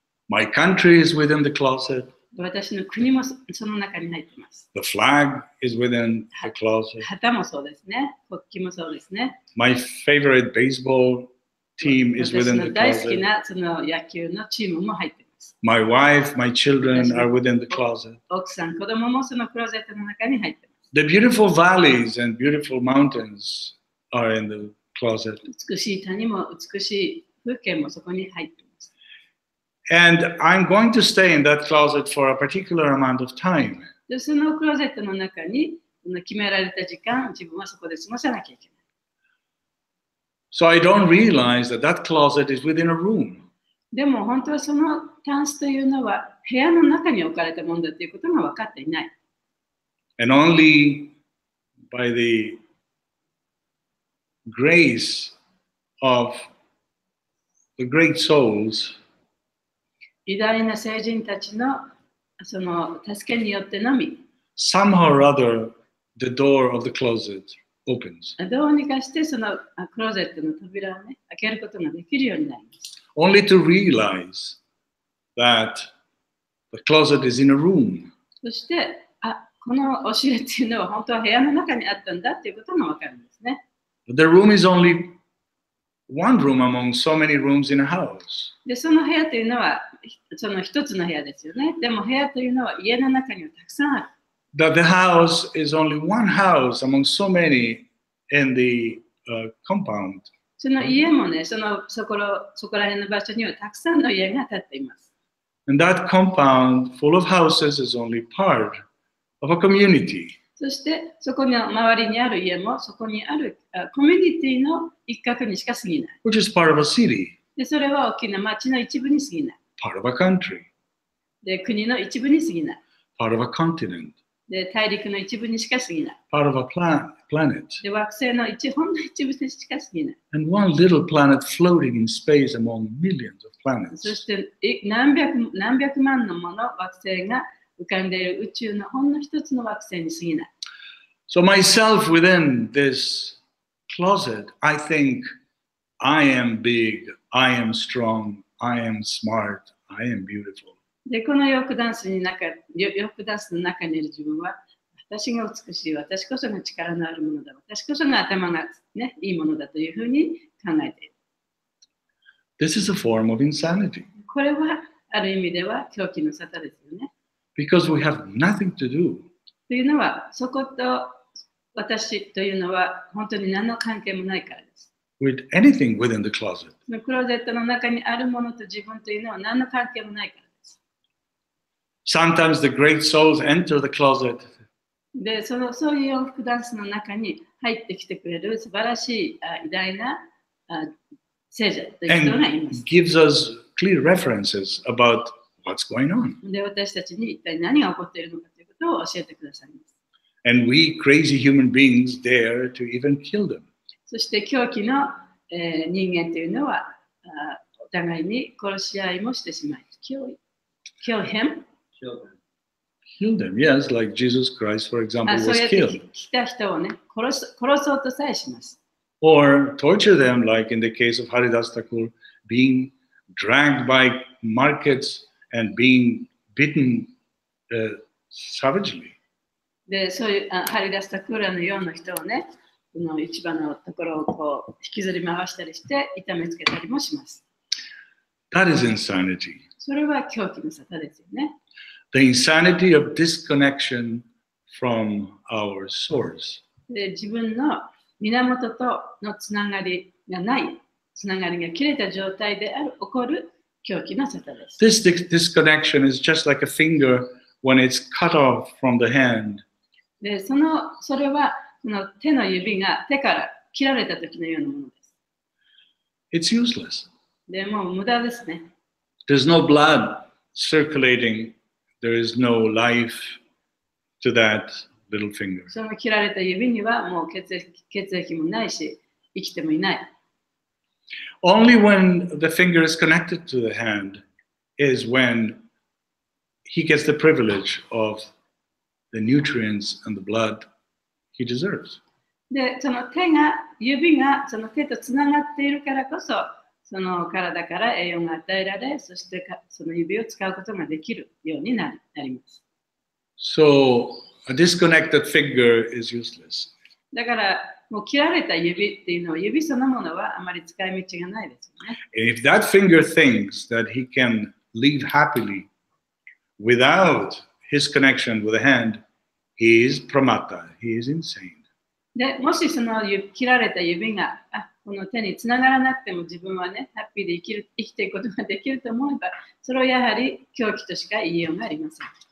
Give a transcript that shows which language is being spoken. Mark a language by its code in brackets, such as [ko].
[en] My country is within the closet. [ja] 私の国もその中に入っています。 [en] The flag is within the closet. [ja] 旗もそうですね。国旗もそうですね。 [en] My favorite baseball team is [ja] 私 [en] within [ja] の [en] the [ja] 大好き [en] closet. [ja] なその野球のチームも入っています。 [en] My wife, my children are within the closet. [ja] 奥さん、子供もそのクローゼットの中に入っています。 [en] The beautiful valleys and beautiful mountains are in the closet. [ja] 美しい谷も美しい風景もそこに入っています。 [en] And I'm going to stay in that closet for a particular amount of time. [ja] で、そのクローゼットの中に決められた時間、自分はそこで過ごさなきゃいけない。 [en] So I don't realize that that closet is within a room. [ja] でも本当はそのタンスというのは部屋の中に置かれたものだということが分かっていない。 [en] And only by the grace of the great souls, [ja] 偉大な聖人たちのその助けによってのみ、 [en] somehow or other, the door of the closet opens. [ja] どうにかしてそのクローゼットの扉をね、開けることができるようになります。 [en] Only to realize that the closet is in a room. [ja] そして、この押し入れっていうのは本当は部屋の中にあったんだっていうことが分かるんですね。 [en] The room is only one room among so many rooms in a house. [ja] で、その部屋というのはその一つの部屋ですよね。でも部屋というのは家の中にはたくさんある。 [en] That the house is only one house among so many in the compound. [ja] その家もね、そこら辺の場所にはたくさんの家が建っています。 [en] And that compound full of houses is only part of a community. [ja] そしてそこの周りにある家もそこにあるコミュニティの一角にしか過ぎない。 [en] Which is part of a city, [ja] で、それは大きな町の一部に過ぎない。 [en] part of a country, [ja] で、国の一部に過ぎない。 [en] part of a continent, [ja] で、大陸の一部にしか過ぎない。 [en] part of a planet, [ja] で、惑星のほんの一部にしか過ぎない。 [en] and one little planet floating in space among millions of [ja] そ [en] planets. [ja] して何百万のもの惑星が浮かんでいる宇宙のほんの一つの惑星に過ぎない。 [en] So myself within this closet, I think I am big, I am strong, I am smart, I am beautiful. [ja] で、このヨークダンスの中にいる自分は、私が美しい、私こそが力のあるものだ、私こそが頭が、ね、いいものだというふうに考えている。 [en] This is a form of insanity [ja] これはある意味では狂気の沙汰ですよね。 [en] because we have nothing to do [ja] というのは、そこと私というのは本当に何の関係もないからです。 [en] with anything within the closet. [ja] クローゼットの中にあるものと自分というのは何の関係もないからです。 [en] Sometimes the great souls enter the closet [ja] で、そういう洋服ダンスの中に入ってきてくれる素晴らしい偉大な聖者という人がいま [en] and [ja] す。 [en] gives us clear references about what's going on. [ja] で、私たちに一体何が起こっているのかということことを教えてくださいます。 [en] And we crazy human beings dare to even kill them. [ja] そして狂気の、人間というのはお互いに殺し合いもしてしまい、 [en] kill him? Kill them, yes, like Jesus Christ, for example, [ja] そう [en] was [ja] やって [en] killed. [ja] 来た人をね、殺そうとさえします。 [en] Or torture them, like in the case of Haridas Thakur, being dragged by markets and being beaten savagely. [ja] で、そういう張り出したクーラーのような人をね、この市場のところをこう引きずり回したりして痛めつけたりもします。 [en] That is insanity. [ja] それは狂気の沙汰ですよね。 [en] The insanity of disconnection from our source. [ja] で、自分の源とのつながりがない、つながりが切れた状態で起こる狂気の沙汰です。 [en] This disconnection is just like a finger when it's cut off from the hand. [ja] で、それはこの手の指が手から切られた時のようなものです。 [en] It's useless. [ja] でもう無駄ですね。 [en] There's no blood circulating. There is no life to that little finger. [ja] その切られた指にはもう血液もないし、生きてもいない。 [en] Only when the finger is connected to the hand is when he gets the privilege of the nutrients and the blood he deserves. [ja] で、その指がその手とつながっているからこそ、その体から栄養が与えられ、そしてその指を使うことができるようになります。 [en] So a disconnected finger is useless. [ja] だから、もう切られた指っていうのは、指そのものはあまり使い道がないですよね。 [en] If that finger thinks that he can live happily without his connection with the hand, he is pramata, he is insane. [ja] で、もしその切られた指がこの手につながらなくても自分はね、ハッピーで生きていくことができると思えば、それはやはり狂気としか言いようがありません。